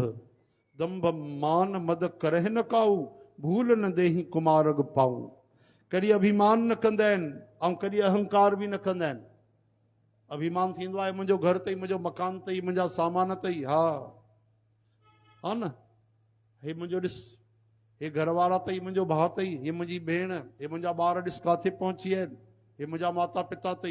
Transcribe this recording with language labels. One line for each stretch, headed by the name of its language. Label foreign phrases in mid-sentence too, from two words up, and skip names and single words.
Awadhi: दंभ मान मद करहि न काऊ, भूल न देही कुमारग पाऊं।
Sindhi: कॾहिं अभिमान न कंदा आहिनि ऐं कॾहिं अहंकार बि न कंदा आहिनि। अभिमान थींदो आहे मुंहिंजो घर अथई, मुंहिंजो मकान अथई, मुंहिंजा सामान अथई, हा न, हे मुंहिंजो ॾिस, हे घर वारा अथई, मुंहिंजो भाउ अथई, हे मुंहिंजी भेण, हे मुंहिंजा ॿार ॾिस काथे पहुची आहिनि, हे मुंहिंजा माता पिता अथई।